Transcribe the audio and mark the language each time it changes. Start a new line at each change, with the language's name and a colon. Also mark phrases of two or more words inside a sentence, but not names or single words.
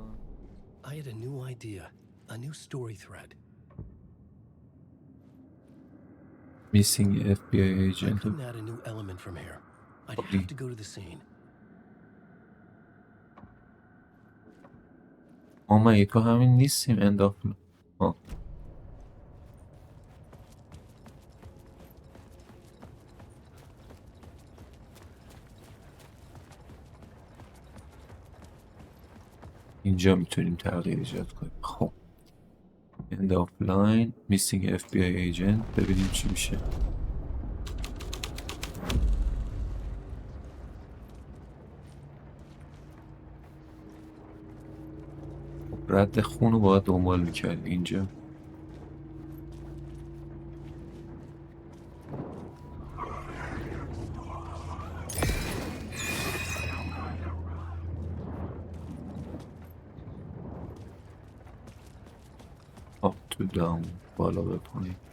English: I had a new idea, a new story thread. Missing FBI I agent. couldn't add a new element from here. I'd have to go to the scene.
Persian: مگه تو همین نیستیم انداختم. اینجا میتونیم تغییر ایجاد کنیم. خب
English: end of line missing FBI agent
Persian: ببینیم چی میشه. رد خون رو باید دنبال میکرد اینجا.
English: up to down
Persian: بالا به پایین.